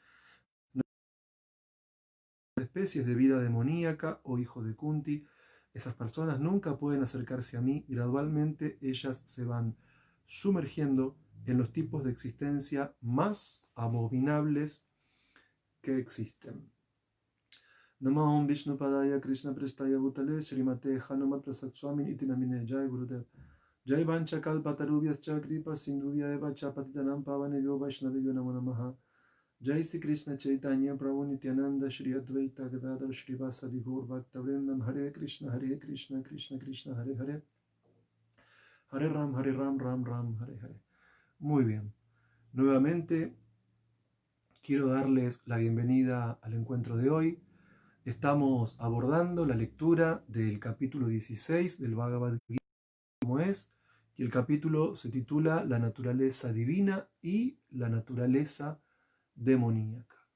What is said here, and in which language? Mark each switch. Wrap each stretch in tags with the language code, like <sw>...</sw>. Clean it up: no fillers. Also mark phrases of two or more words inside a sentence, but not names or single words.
<es>Especies de vida demoníaca, oh hijo de Kunti, esas personas nunca pueden acercarse a mí, gradualmente ellas se van sumergiendo en los tipos de existencia más abominables que existen.</es> <sa>नमोम् विष्णु पादाय कृष्ण प्रेष्ठाय भूतले श्रीमते हनुमत् प्रसाद स्वामिन् इति नामिने जय गुरुदेव जय वाञ्छा कल्पतरुभ्यश् च कृपा सिन्धुभ्य एव च पतितानां पावनेभ्यो वैष्णवेभ्यो नमो नमः जय श्री कृष्ण चैतन्य प्रभु नित्यानन्द श्री अद्वैत गदाधर श्रीवासादि गौर भक्तवृन्दम् हरे कृष्ण कृष्ण कृष्ण हरे हरे हरे राम राम राम हरे हरे.</sa> <es>Muy bien, nuevamente quiero darles la bienvenida al encuentro de hoy. Estamos abordando la lectura del capítulo 16 del Bhagavad Gita, como es, y el capítulo se titula La naturaleza divina y la naturaleza demoníaca.</es>